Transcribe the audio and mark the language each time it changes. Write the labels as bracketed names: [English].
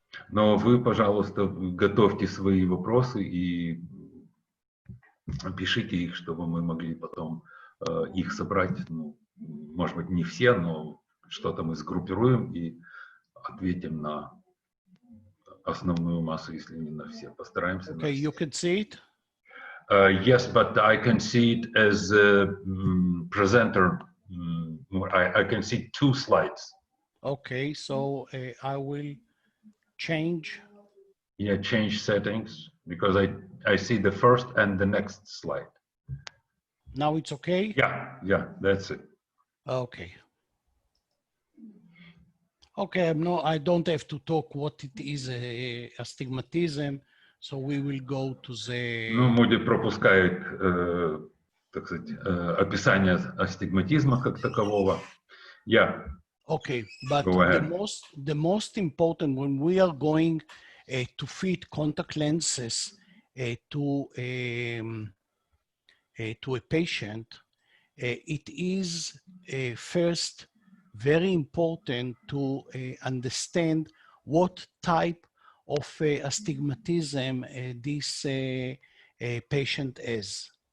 [Russian] Но вы, пожалуйста, готовьте свои вопросы и пишите их, чтобы мы могли потом их собрать. Ну, может быть, не все, но что-то мы сгруппируем и ответим на основную массу, если не на все. Постараемся. [English] Okay, you can see it? Yes, but I can see it as a presenter. I can see 2 slides. Okay, so I will change. Yeah, change settings, because I see the first and the next slide. Now it's okay? Yeah, that's it. Okay. Okay, no, I don't have to talk what it is astigmatism, so we will go to the... [Russian] Ну, Муди пропускает, так сказать, описание астигматизма как такового. [English] Yeah. Okay, but Go ahead. the most important when we are going to fit contact lenses to a patient, it is first very important to understand what type of astigmatism this patient has.